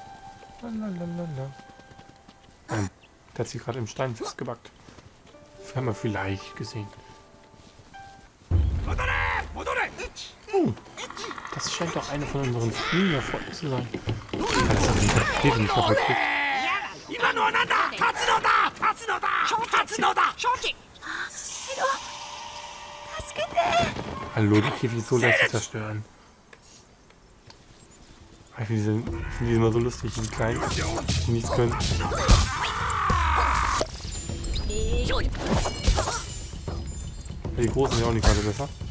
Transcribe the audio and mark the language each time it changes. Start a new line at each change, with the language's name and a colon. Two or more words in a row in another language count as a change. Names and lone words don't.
German: Lalalala. Der hat sich gerade im Stein festgebackt. Das haben wir vielleicht gesehen. Das scheint doch eine von unseren Flügen da vorne zu sein. Ja, das hat die Rakete nicht kaputt gekriegt.
Japanese: 今のはなんだ立つのだ立つのだ立つのだ正気助けて
German: Hallo, die Käfig ist so leicht zu zerstören. Ich finde die immer so lustig, die kleinen, die nichts können. Ja, die großen sind ja auch nicht gerade besser.